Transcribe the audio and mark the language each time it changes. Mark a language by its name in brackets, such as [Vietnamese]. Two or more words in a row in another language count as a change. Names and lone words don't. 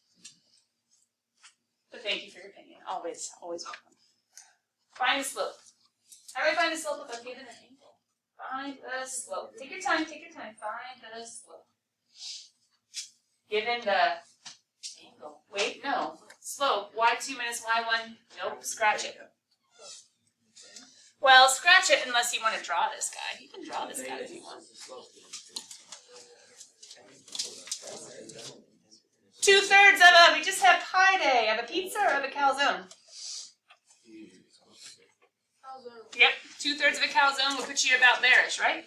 [English] But thank you for your opinion. Always, always welcome. Find the slope. How do I find the slope if I'm given an angle? Find the slope. Take your time, take your time. Find the slope. Given the angle. Wait, no. Slope. Y2 minus Y1. Nope, scratch it. Well, scratch it unless you want to draw this guy. You can draw this guy if you want. 2/3 of a, we just had pie day. Of a pizza or of a calzone? Yep, 2/3 of a calzone will put you about there-ish, right?